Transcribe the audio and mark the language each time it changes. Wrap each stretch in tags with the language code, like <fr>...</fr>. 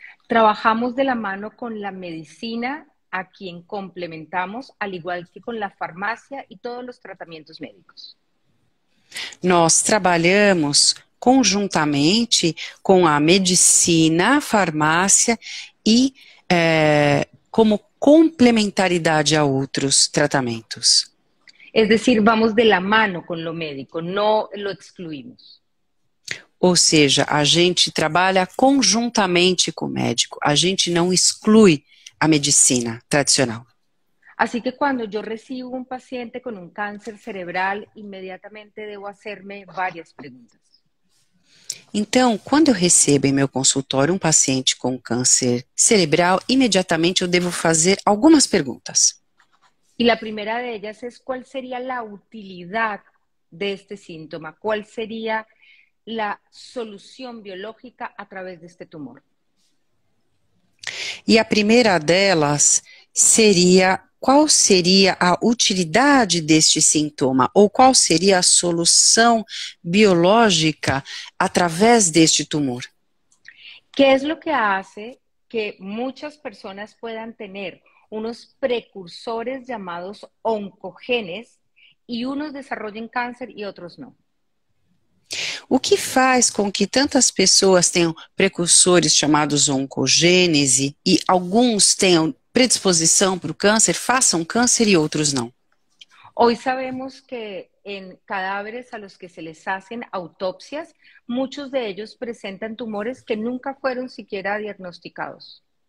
<es>Trabajamos de la mano con la medicina, a quien complementamos, al igual que con la farmacia y todos los tratamientos médicos.</es> <pt>Nós trabalhamos conjuntamente com a medicina, a farmácia e como complementaridade a outros tratamentos.</pt> <es>Es decir, vamos de la mano con lo médico, no lo excluimos.</es> <pt>Ou seja, a gente trabalha conjuntamente com o médico, a gente não exclui a medicina tradicional.</pt> <es>Así que cuando yo recibo un paciente con un cáncer cerebral, inmediatamente debo hacerme varias preguntas.</es> <pt>Então, quando eu recebo em meu consultório um paciente com câncer cerebral, imediatamente eu devo fazer algumas perguntas.</pt> <es>Y la primera de ellas es ¿cuál sería la utilidad de este síntoma? ¿Cuál sería la solución biológica a través de este tumor?</es> <pt>E a primeira delas seria qual seria a utilidade deste sintoma ou qual seria a solução biológica através deste tumor.</pt> <es>¿Qué es lo que hace que muchas personas puedan tener unos precursores llamados oncogenes y unos desarrollen cáncer y otros no?</es> <pt>O que faz com que tantas pessoas tenham precursores chamados oncogênese e alguns tenham predisposição para o câncer, façam câncer e outros não?</pt> <es>Hoy sabemos que en cadáveres a los que se les hacen autopsias, muchos de ellos presentan tumores que nunca fueron siquiera diagnosticados.</es>